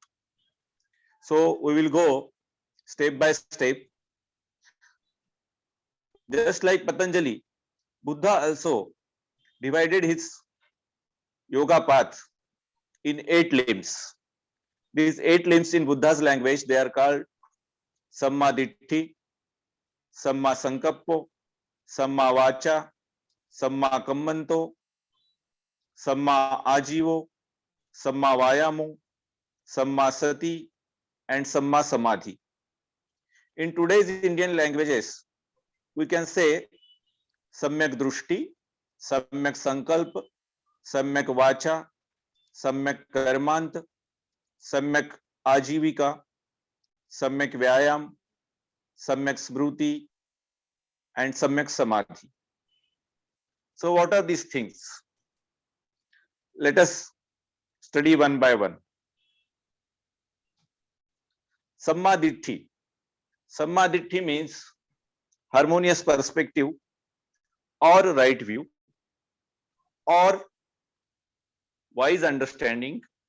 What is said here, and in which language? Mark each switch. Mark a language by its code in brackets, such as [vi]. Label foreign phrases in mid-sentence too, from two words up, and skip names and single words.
[en] So we will go step by step. Just like Patanjali, Buddha also divided his yoga path in 8 limbs. These 8 limbs in Buddha's language, they are called [pi] Samma Ditti, Samma Sankappo, Samma Vacha, Samma Kammanto, Samma Ajivo, Samma Vayamo, Samma Sati, and Samma Samadhi. [en] In today's Indian languages, we can say [hi] सम्यक् दृष्टि, सम्यक् संकल्प, सम्यक् वाचा, सम्यक् कर्मांत, सम्यक् आजीविका, सम्यक् व्यायाम, सम्यक् स्मृति, and सम्यक् समाधि. [en] So what are these things? Let us study one by one. Sammaditthi. Sammaditthi means harmonious perspective or right view or wise understanding.